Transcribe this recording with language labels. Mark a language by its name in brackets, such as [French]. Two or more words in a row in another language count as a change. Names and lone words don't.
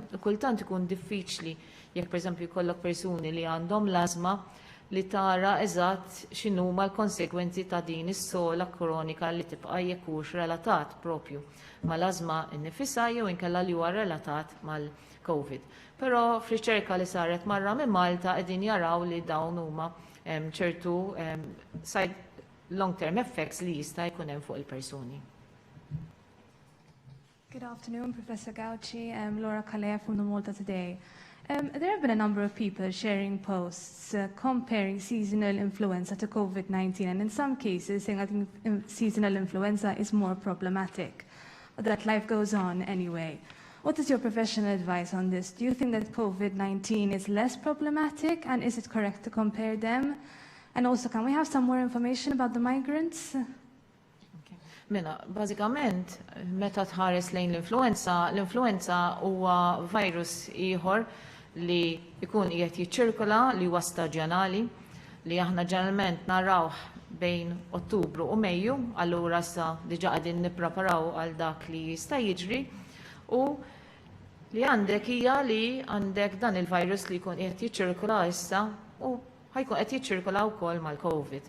[Maltese] U kultant ikun diffiċli jekk pereżempju jkollok persuni li għandhom l-asma li tara eżatt x'inhuma l-konsegwenzi ta' din is-sola kronika li tibqa' jekk hux relatat propju mal-asma innifisha jew inkella li huwa relatat mal-COVID. Però f'riċerka li saret marra minn Malta qegħdin jaraw li dawn huma ċertu [English] long-term effects [Maltese] li jista' jkun hemm fuq il-persuni. [English] Good afternoon, Professor Gauci. I'm Laura Calais from the Malta Today. There have been a number of people sharing posts comparing seasonal influenza to COVID-19, and in some cases saying I think seasonal influenza is more problematic, that life goes on anyway. What is your professional advice on this? Do you think that COVID-19 is less problematic, and is it correct to compare them? And also, can we have some more information about the migrants? [Maltese] Mela, bażikament, meta tħares lejn l-influenza huwa virus ieħor li jkun qiegħed jiċċirkola li huwa staġjonali li aħna ġeneralment narawh bejn Ottubru u Mejju, allura sa diġà qegħdin nippreparaw għal dak li jista' jiġri u li għandek hija li għandek dan il-virus li jkun qiegħed jiċċirkola issa u ħajkun qed jiċċirkola wkoll mal-COVID.